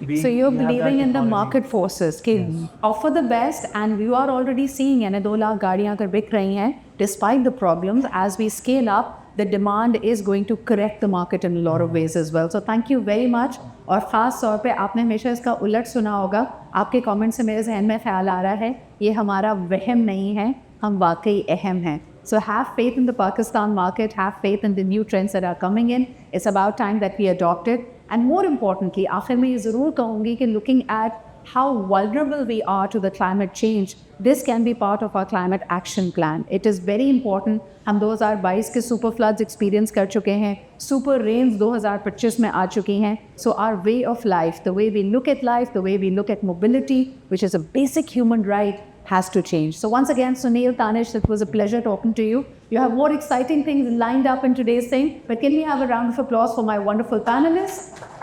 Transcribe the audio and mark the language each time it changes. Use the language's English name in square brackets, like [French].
[English] So you're believing in the market forces कि offer the best, and you are already seeing [Hindi] 2 lakh गाड़ियाँ अगर बिक रही हैं, [English] despite the problems, as we scale up, the demand is going to correct the market in a lot of ways as well. So thank you very much. [Hindi] और ख़ास तौर पे आपने हमेशा इसका उलट सुना होगा. आपके कमेंट से मेरे जहन में ख्याल आ रहा है, ये हमारा वहम नहीं है, हम वाकई अहम हैं. [English] So have faith in the Pakistan market, have faith in the new trends that are coming in. It's about time that we adopt it. And more importantly, [Hindi] आखिर में ये ज़रूर कहूँगी कि [English] looking at how vulnerable we are to the climate change, this can be part of our climate action plan. It is very important. [Hindi] हम 2022 के [English] super floods experience [Hindi] कर चुके हैं, super rains 2025 में आ चुकी हैं. [English] So our way of life, the way we look at life, the way we look at mobility, which is a basic human right, has to change. So once again, Sunil, Tanish, it was a pleasure talking to you. You have more exciting things lined up in today's thing, but can we have a round of applause for my wonderful panelists?